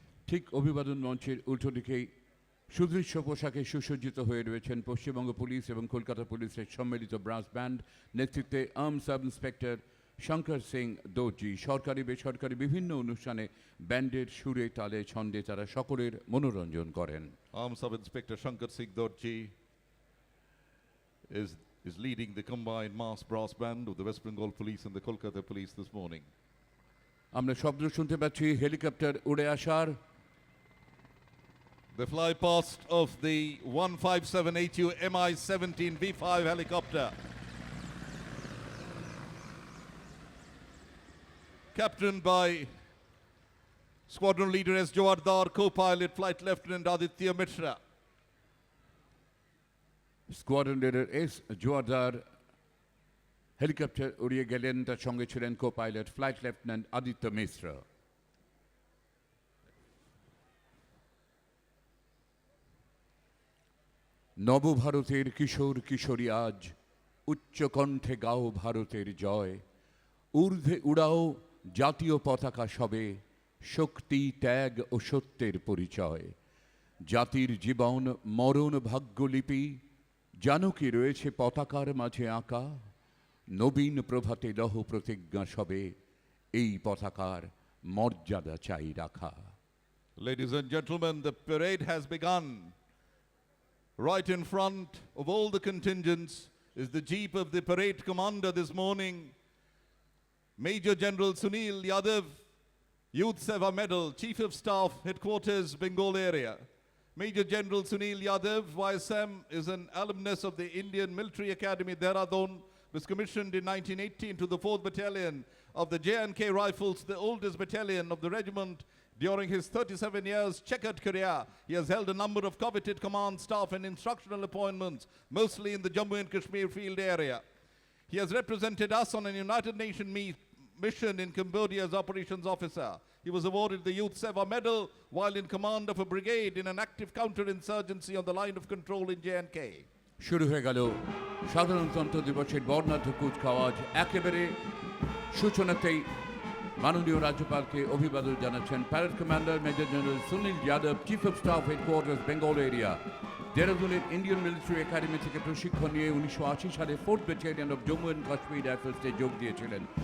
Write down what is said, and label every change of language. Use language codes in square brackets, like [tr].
[bn] ঠিক অভিবাদন মঞ্চের উল্টো দিকেই সুদৃশ্য পোশাকে সুসজ্জিত হয়ে রয়েছেন পশ্চিমবঙ্গ পুলিশ এবং কলকাতা পুলিশের সম্মিলিত ব্রাস ব্যান্ড নেতৃত্বে সাব ইন্সপেক্টর শঙ্কর সিং দর্জি। সরকারি বেসরকারি বিভিন্ন অনুষ্ঠানে ব্যান্ডের সুরে তালে ছন্দে তারা সকলের মনোরঞ্জন করেন। [en] Sub Inspector Shankar Singh Dorji is leading the combined mass brass band of the West Bengal Police and the Kolkata Police this morning. [bn] আমরা শব্দ শুনতে পাচ্ছি হেলিকপ্টার উড়ে আসার। [en] The fly past of the 157AU Mi-17 V5 helicopter, captained by Squadron Leader S. Jawardar, co-pilot Flight Lieutenant Aditya Mishra. [bn] Squadron leader S Joardar helicopter উড়িয়ে গেলেন, তার সঙ্গে ছিলেন co pilot flight lieutenant Aditya মিশ্র। নবভারতের কিশোর কিশোরী আজ উচ্চকণ্ঠে গাও ভারতের জয়, ঊর্ধ্বে উড়াও জাতীয় পতাকা সবে, শক্তি ত্যাগ ও সত্যের পরিচয়। জাতির জীবন মরণ ভাগ্যলিপি জানকি রয়েছে পতাকার মাঝে আঁকা, নবীন প্রভাতে লহ প্রতিজ্ঞা সবে, এই পতাকার মর্যাদা চাই রাখা। [en] Ladies and gentlemen, the parade has begun. Right in front of all the contingents is the jeep of the parade commander this morning, Major General Sunil Yadav, Youth Seva Medal, Chief of Staff, Headquarters, Bengal area. Major General Sunil Yadav, YSM, is an alumnus of the Indian Military Academy, Dehradun, was commissioned in 1918 to the 4th Battalion of the J&K Rifles, the oldest battalion of the regiment. During his 37 years checkered career, he has held a number of coveted command, staff and instructional appointments, mostly in the Jammu and Kashmir field area. He has represented us on a United Nations mission in Cambodia as operations officer. He was awarded the Youth Seva Medal while in command of a brigade in an active counter-insurgency on the line of control in J&K. [bn] শুরু হয়ে গেল সাধারণতন্ত্র দিবসের বর্ণাঢ্য কুচকাওয়াজ। একেবারে সূচনাতেই মাননীয় রাজ্যপালকে অভিবাদন জানাচ্ছেন parade commander major general Sunil Yadav, chief of staff headquarters Bengal area, দেরাদুনের Indian military academy থেকে প্রশিক্ষণ নিয়ে 1980 সালে 4th battalion of Jammu and Kashmir রাইফেলসে যোগ দিয়েছিলেন।